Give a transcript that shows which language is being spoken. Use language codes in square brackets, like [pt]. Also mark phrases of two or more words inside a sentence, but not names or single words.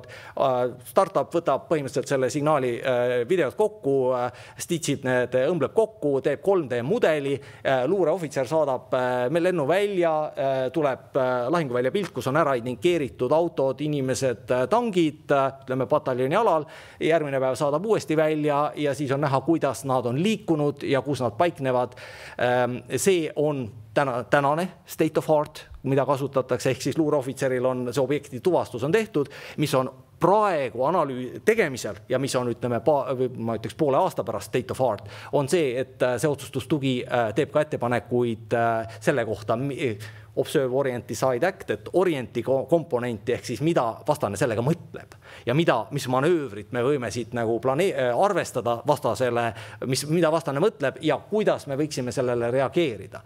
[et] Startup võtab põhimõtteliselt selle signaali videod kokku, stitchib need, õmbleb kokku, teeb 3D mudeli, luureohvitser saadab lennu välja, tuleb lahinguvälja pilt, kus on ära indikeeritud autod, inimesed, tangid, ütleme pataljoni alal, järgmine päev saadab uuesti välja ja siis on näha, kuidas nad on liikunud ja kus nad paiknevad. See on tänane [en] state of art, [et] mida kasutatakse, ehk siis luureohvitseril on see objekti tuvastus on tehtud, mis on praegu tegemisel ja mis on, ütleme, ma ütleks 1,5 aasta pärast [en] state of art, [et] on see, et see otsustustugi teeb ka ettepanekuid selle kohta, [en] Observe Orienti Side Act, [et] et orienti komponenti, ehk siis mida vastane sellega mõtleb ja mis manöövrit me võime siit nagu arvestada vastasele, mida vastane mõtleb ja kuidas me võiksime sellele reageerida.